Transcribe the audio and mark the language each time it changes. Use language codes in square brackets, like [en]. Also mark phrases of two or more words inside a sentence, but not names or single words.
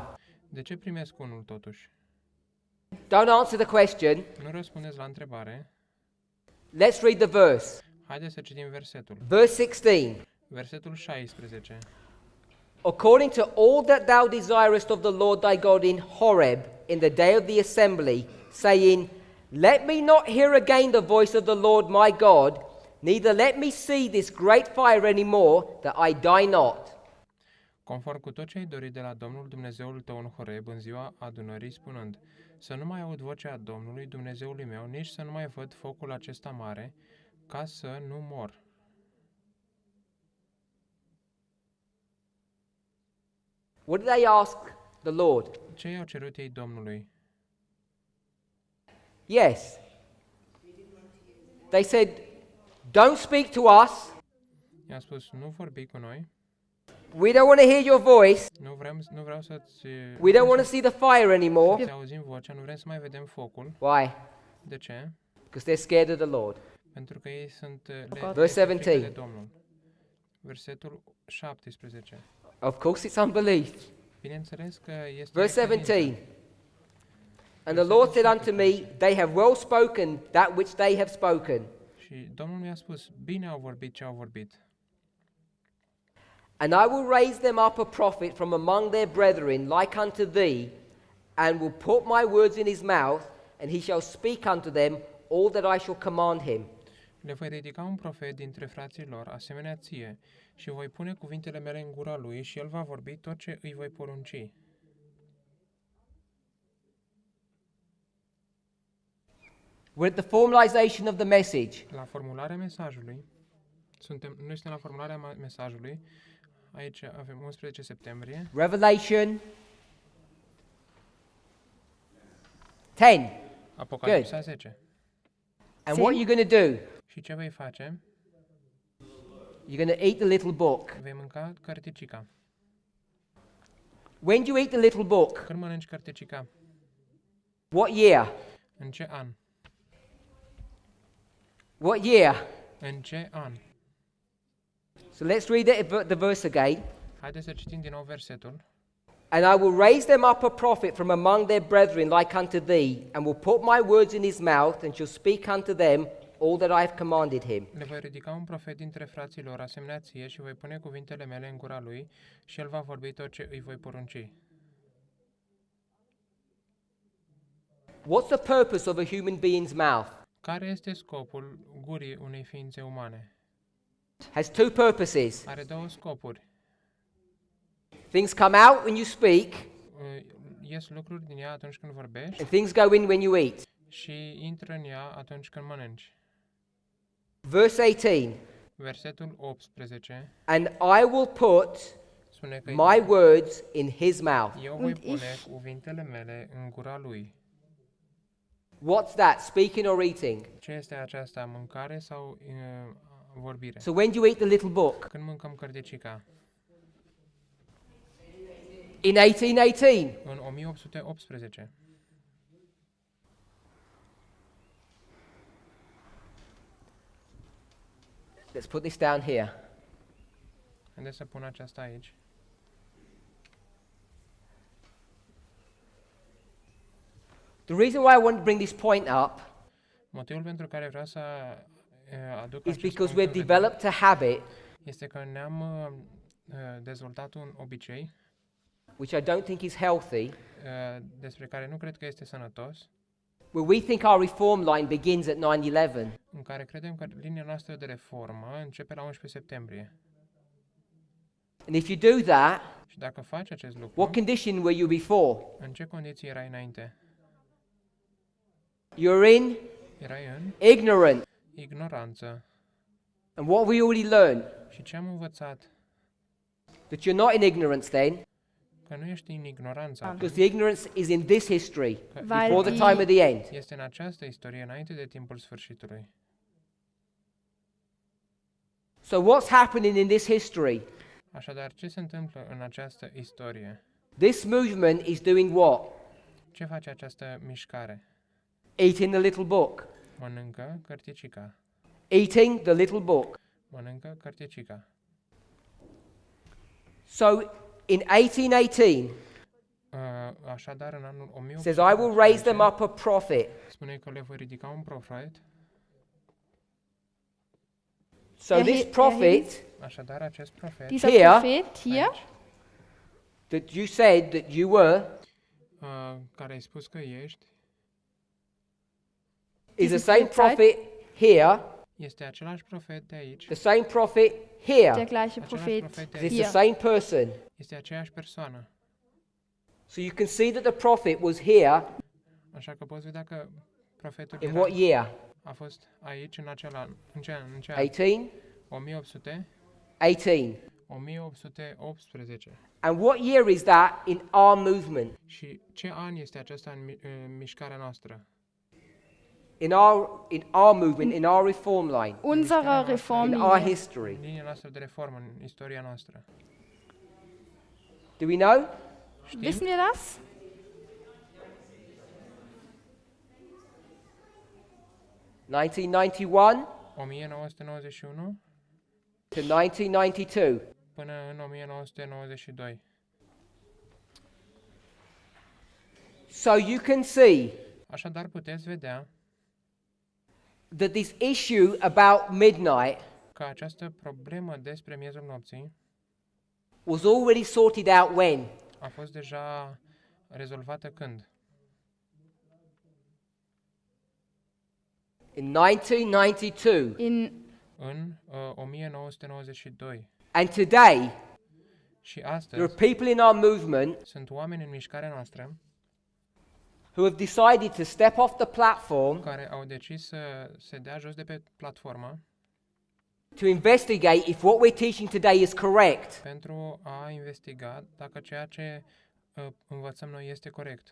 [ro] De ce primesc unul totuși? [en] Don't answer the question. [ro] Nu răspundeți la întrebare. [en] Let's read the verse. [ro] Haideți să citim versetul. [en] Verse 16. [ro] Versetul 16. [en] According to all that thou desirest of the Lord thy God in Horeb, in the day of the assembly, saying, Let me not hear again the voice of the Lord my God, neither let me see this great fire any more, that I die not. [ro] Conform cu tot ce ai dorit de la Domnul Dumnezeul tău în Horeb în ziua adunării, spunând, să nu mai aud vocea Domnului Dumnezeului meu, nici să nu mai văd focul acesta mare, ca să nu mor. [en] What did they ask the Lord? [ro] Ce i-au cerut ei Domnului? [en] Yes. They said, Don't speak to us. [ro] I-a spus, nu vorbi cu noi, [en] We don't want to hear your voice. [ro] nu vreau să-ți [en] We don't want to see the fire anymore. [ro] să auzim vocea, nu vrem să mai vedem focul. [en] Why? [ro] De ce? [en] Because they're scared of the Lord. [ro] Pentru că ei sunt [en] Verse [ro] frică [en] 17. [ro] de Domnul. Versetul 17. [en] Of course, it's unbelief. [ro] Bineînțeles că este [en] Verse [ro] necredință. [en] 17. And the Lord said unto me, They have well spoken that which they have spoken. [ro] Și Domnul mi-a spus, bine au vorbit ce au vorbit. [en] And I will raise them up a prophet from among their brethren, like unto thee, and will put my words in his mouth, and he shall speak unto them all that I shall command him. [ro] Le voi ridica un profet dintre frații lor, asemenea ție, și voi pune cuvintele mele în gura lui și el va vorbi tot ce îi voi porunci. [en] We're at the formalization of the message. [ro] La formularea mesajului, noi suntem la formularea mesajului, aici avem 11 septembrie, [en] Revelation 10. [ro] Apocalipsa 10. [en] And what are you going to do? [ro] Și ce vei face? [en] You're going to eat the little book. [ro] Vei mânca cărticica. [en] When do you eat the little book? [ro] Când mănânci cărticica? [en] What year? [ro] În ce an? [en] What year? [ro] În ce an? [en] So let's read the verse again. [ro] Haideți să citim din nou versetul. [en] And I will raise them up a prophet from among their brethren like unto thee, and will put my words in his mouth, and shall speak unto them all that I have commanded him. [ro] Le voi ridica un profet dintre frații lor, asemenea ție, și voi pune cuvintele mele în gura lui, și el va vorbi tot ce îi voi porunci. [en] What's the purpose of a human being's mouth? [ro] Care este scopul gurii unei ființe umane? [en] Has two purposes. [ro] Are două scopuri. [en] Things come out when you speak, [ro] Ies lucruri din ea atunci când vorbești [en] and things go in when you eat. [ro] și intră în ea atunci când mănânci. [en] Verse 18. [ro] Versetul 18 [en] And I will put [ro] spune că [en] my words in his mouth. [ro] eu voi pune cuvintele mele în gura lui. [en] What's that? Speaking or eating? [ro] Ce este aceasta, mâncare sau vorbire? [en] So when do you eat the little book? [ro] Când mâncăm cărticica? [en] In 1818. [ro] În 1818. [en] Let's put this down here. [ro] Haideți să pun aceasta aici. [en] The reason why I want to bring this point up [ro] Motivul pentru care vreau să aduc [en] is [ro] acest [en] because [ro] punct [en] we've [ro] în vedere [en] developed a habit [ro] este că ne-am dezvoltat un obicei [en] which I don't think is healthy, [ro] despre care nu cred că este sănătos, [en] where we think our reform line begins at 9/11. [ro] în care credem că linia noastră de reformă începe la 11 septembrie. [en] And if you do that, [ro] Și dacă faci acest lucru, [en] what condition were you before? [ro] în ce condiții erai înainte? [en] You're in [ro] Erai în [en] ignorant. [ro] ignoranță. [en] And what we already learned, [ro] Și ce am învățat? [en] that you're not in ignorance then, [ro] Că nu ești în ignoranță, [en] because the ignorance is in this history, [ro] că [de] Weil [en] before the time of the end. [ro] este în această istorie înainte de timpul sfârșitului. [en] So what's happening in this history? [ro] Așadar, ce se întâmplă în această istorie? [en] This movement is doing what? [ro] Ce face această mișcare? [en] Eating the little book. [ro] Mănâncă cărticica. [en] Eating the little book. [ro] Mănâncă cărticica. [en] So in 1818, [ro] Așadar, în anul [en] says, I will raise them [ro] 1818, [en] up a prophet. [ro] spune că le voi ridica un profet. [en] So this prophet [ro] Așadar, acest profet [de] Dieser Hier. Prophet hier, [ro] aici, [en] that you said that you were [ro] care ai spus că ești, [en] is the [de] Diese [en] same [de] Zeit- [en] prophet here, [ro] este același profet de aici, [en] the same prophet [de] der [en] here. [de] gleiche [ro] același [de] Prophet [ro] profet de [en] It's [ro] aici, [en] the [de] hier. [en] same person. [ro] este aceeași persoană. [en] So you can see that the prophet was here [ro] Așa că poți vedea că profetul [en] in [ro] era, [en] what year? [ro] a fost aici în acel an. În ce an? În ce an? [en] 18? 1818. 18. And what year is that in our movement? [ro] Și ce an este acesta în mișcarea noastră? [en] In our movement, in our reform line, [de] Unserer [en] in our [de] Reformlinie. [en] history. [ro] În linia noastră de reformă, în istoria noastră. [en] Do we know? [de] Wissen wir das? [en] (1991 [ro] 1991 [en] to 1992. [ro] până în 1992. [en] So you can see [ro] Așadar puteți vedea [en] that this issue about midnight [ro] că această problemă despre miezul nopții [en] was already sorted out when? [ro] a fost deja rezolvată când? [en] In 1992. [ro] În 1992. [en] And today, [ro] Și [en] there are [ro] astăzi [en] people in our movement [ro] sunt oameni în mișcarea noastră [en] who have decided to step off the platform [ro] care au decis să se dea jos de pe platformă [en] to investigate if what we're teaching today is correct. [ro] pentru a investiga dacă ceea ce învățăm noi este corect.